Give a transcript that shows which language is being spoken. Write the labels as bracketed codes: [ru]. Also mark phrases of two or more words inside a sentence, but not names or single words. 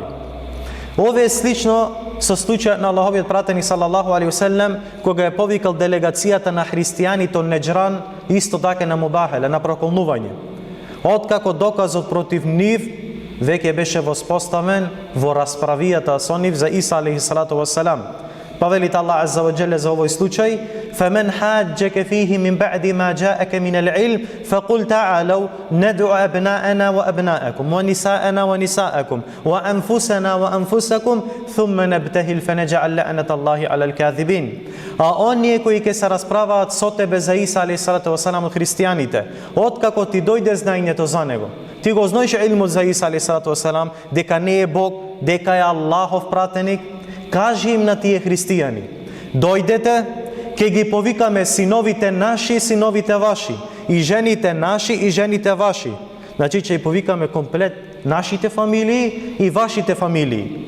[mk] Ове е слично со случајот на Аллаховиот пратеник [ar] صلى الله عليه وسلم, [mk] кога е повикал делегацијата на христијаните од Неџран, исто така на мубахеле, на проколнување. Откако доказот против нив веќе беше воспоставен во расправијата со нив за Иса [ar] عليه الصلاة والسلام. [mk] Па велит [ar] الله عز وجل [mk] за овој случај: [ar] فَمَنْ حَاجَّكَ فِيهِ مِنْ بَعْدِ مَا جَاءَكَ مِنَ الْعِلْمِ فَقُلْ تَعَالَوْا نَدْعُ أَبْنَاءَنَا وَأَبْنَاءَكُمْ وَنِسَاءَنَا وَنِسَاءَكُمْ وَأَنفُسَنَا وَأَنفُسَكُمْ ثُمَّ نَبْتَهِلْ فَنَجْعَلْ لَعْنَةَ اللَّهِ عَلَى الْكَاذِبِينَ. [mk] А оние кои ќе се расправаат со тебе за Иса [ar] عليه الصلاة والسلام [mk] од христијаните, откако ти дојде знаењето за него, ти го знаеш илмот за Иса [ar] عليه الصلاة والسلام, [mk] дека не е Бог, дека е Аллахов пратеник, кажи им на тие христијани: дојдете, ќе ги повикаме синовите наши и синовите ваши, и жените наши и жените ваши. Значи ќе ги повикаме комплет нашите фамилии и вашите фамилии.